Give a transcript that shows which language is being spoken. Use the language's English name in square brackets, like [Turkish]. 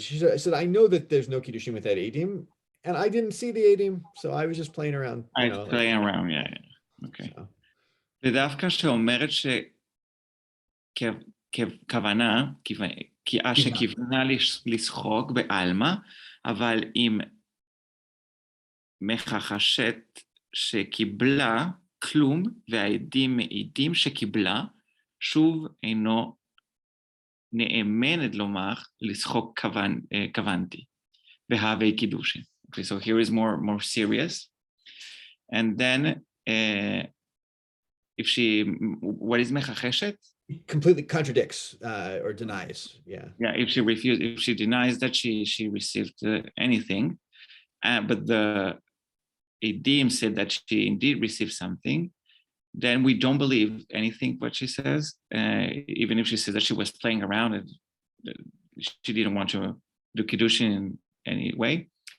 [English] She said, I know that there's no Kiddushin with that edim, and I didn't see the edim, so I was just playing around. Playing around, yeah. Okay. [Hebrew] ודווקא שאומרת שכוונה, שכוונה לשחוק בעלמא, אבל אם מחשת שקיבלה כלום, והעדים מעידים שקיבלה, שוב אינו נאמנת לומר לשחוק כוונתי, בהווי קידושין. [English] Okay, so here is more serious. And then what is mechacheshet? Completely contradicts or denies. Yeah, if she denies that she received anything, but the edim said that she indeed received something, then we don't believe anything what she says, even if she says that she was playing around and she didn't want to do kiddushin in any way.